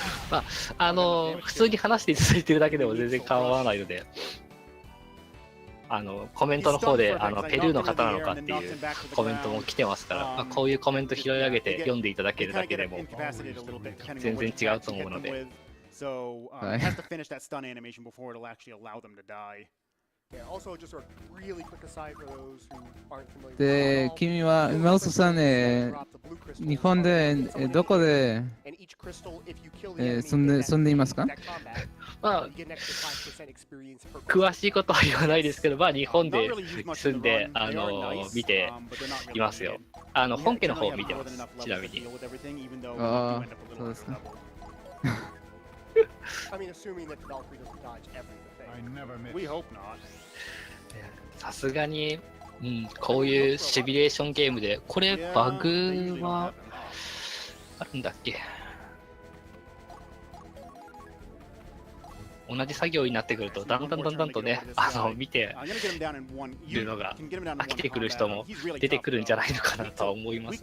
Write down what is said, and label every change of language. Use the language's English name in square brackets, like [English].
[Japanese] まあ、普通に話していただいてるだけでも全然構わないので、コメントの方でペルーの方なのかっていうコメントも来てますから、こういうコメント拾い上げて読んでいただけるだけでも全然違うと思うので。 [English] So it has to finish that stun animation before it'll actually allow them to die. Yeah, also just a really quick aside for those who aren't familiar. [Japanese] で、君はマウスさん日本でどこで住んでいますか？まあ、詳しいことは言わないですけど、まあ日本で住んで見ていますよ。本家の方を見てます。ちなみに。ああ、そうですか。 [English] I mean, assuming that Valkyrie doesn't dodge everything. We hope not. [Japanese] さすがに、こういうシミュレーションゲームで、これバグはあるんだっけ？同じ作業になってくると、だんだんとね、見てるのが飽きてくる人も出てくるんじゃないのかなとは思います。